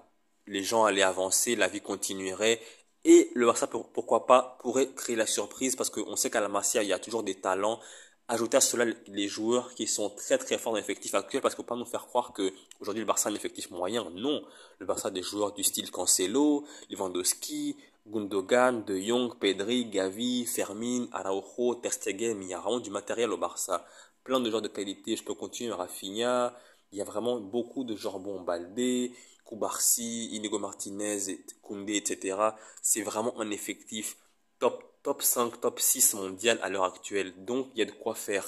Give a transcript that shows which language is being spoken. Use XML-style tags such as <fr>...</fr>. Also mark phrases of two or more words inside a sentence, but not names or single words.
<fr>Les gens allaient avancer, la vie continuerait, et le Barça, pourquoi pas, pourrait créer la surprise, parce qu'on sait qu'à la Masia, il y a toujours des talents. Ajouter à cela les joueurs qui sont très très forts dans l'effectif actuel, parce qu'on ne peut pas nous faire croire que aujourd'hui le Barça a un effectif moyen. Non, le Barça a des joueurs du style Cancelo, Lewandowski, Gundogan, De Jong, Pedri, Gavi, Fermin, Araujo, Ter Stegen. Il y a vraiment du matériel au Barça. Plein de joueurs de qualité, je peux continuer, Rafinha. Il y a vraiment beaucoup de joueurs bons, Baldé, Koubarsi, Inigo Martinez, Koundé, etc. C'est vraiment un effectif top 5, top 6 mondial à l'heure actuelle. Donc, il y a de quoi faire.</fr>